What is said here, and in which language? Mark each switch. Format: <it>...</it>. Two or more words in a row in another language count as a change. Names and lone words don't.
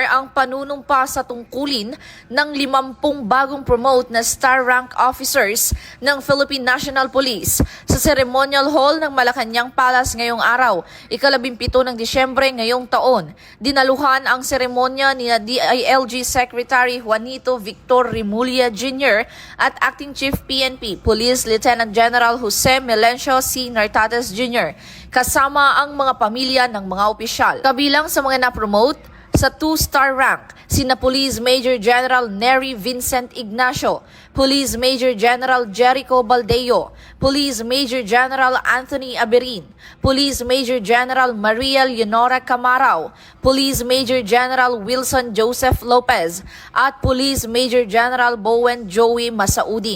<tl>ang panunumpa sa tungkulin ng 50 bagong promote na</tl> <en>star rank officers</en> <tl>ng Philippine National Police sa Ceremonial Hall ng Malacanang Palace ngayong araw, ika-17 ng Disyembre ngayong taon. Dinaluhan ang seremonya ni DILG Secretary Juanito Victor Rimulya Jr. at Acting Chief PNP Police Lieutenant General Jose Melencio C. Nartates Jr. kasama ang mga pamilya ng mga opisyal. Kabilang sa mga na-promote sa</tl> <en>2-star rank,</en> <tl>sina Police Major General Nery Vincent Ignacio, Police Major General Jericho Baldeo, Police Major General Anthony Aberin, Police Major General Maria Leonora Camarao, Police Major General Wilson Joseph Lopez, at Police Major General Bowen Joey Masaudin.</tl>